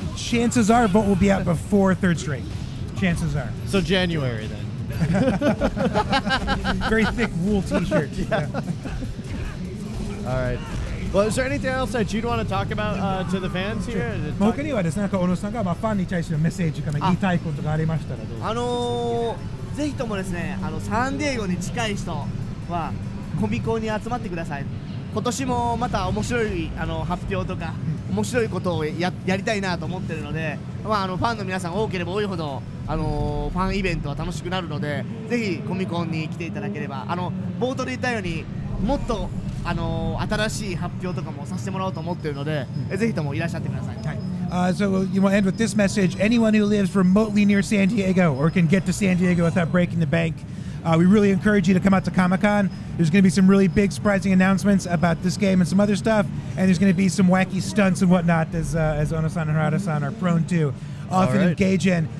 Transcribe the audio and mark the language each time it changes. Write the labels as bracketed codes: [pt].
[en] Chances are Volt will be out before third straight. Chances are. So January then. Very thick wool t-shirt. Yeah. All right. Well, is there anything else that you'd want to talk about to the fans here? [ja] 他にはですね、なんか小野さんがファンに対してのメッセージかな言いたいことがありましたらどうぞ。ぜひともですね、サンディエゴに近い人はコミコンに集まってください。今年もまた面白い発表とか面白いことをやりたいなと思ってるので、ファンの皆さんが多ければ多いほどファンイベントは楽しくなるので、ぜひコミコンに来ていただければ、冒頭で言ったようにもっと新しい発表とかもさせてもらおうと思ってるので、ぜひともいらっしゃってください。 [en] So you want to end with this message. Anyone who lives remotely near San Diego or can get to San Diego without breaking the bank, we really encourage you to come out to Comic-Con. There's going to be some really big, surprising announcements about this game and some other stuff, and there's going to be some wacky stunts and whatnot, as Ono-san and Harada-san are prone to often engage in.